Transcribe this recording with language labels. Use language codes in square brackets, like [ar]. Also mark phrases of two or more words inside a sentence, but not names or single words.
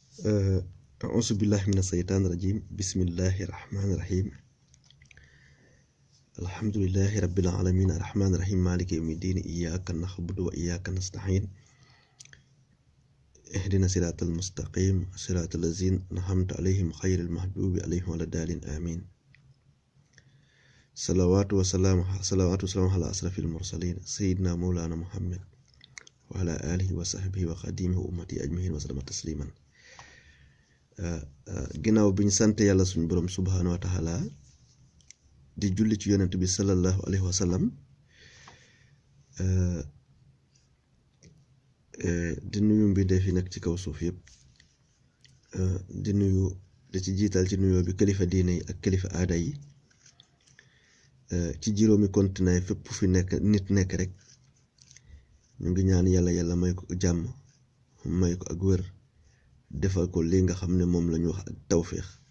[ar] أعوذ بالله من الشيطان الرجيم بسم الله الرحمن الرحيم الحمد لله رب العالمين الرحمن الرحيم مالك يوم الدين إياك نعبد وإياك نستعين اهدنا الصراط المستقيم صراط الذين أنعمت عليهم غير المغضوب عليهم ولا الضالين آمين صلوات وسلام على أشرف المرسلين سيدنا مولانا محمد وعلى آله وصحبه وخديمه وأمته أجمعين وسلم تسليما [wo] ginnaaw bi ñu sant yàlla suñu borom [ar] سبحانه وتعالى [wo] di julli ci yonent bi [ar] صلى الله عليه وسلم [wo] di nuyu mbindeef yi nekk ci kaw suuf yëpp di nuyu di ci jiital ci nuyoo bi kilifa diine yi ak kilifa aada yi ci juróomi continent fépp fi nekk nit nekk rek ñu ngi ñaan yàlla may ko jàmm may ko ak wér defal ko li nga xam ne moom la ñu wax ak tawféex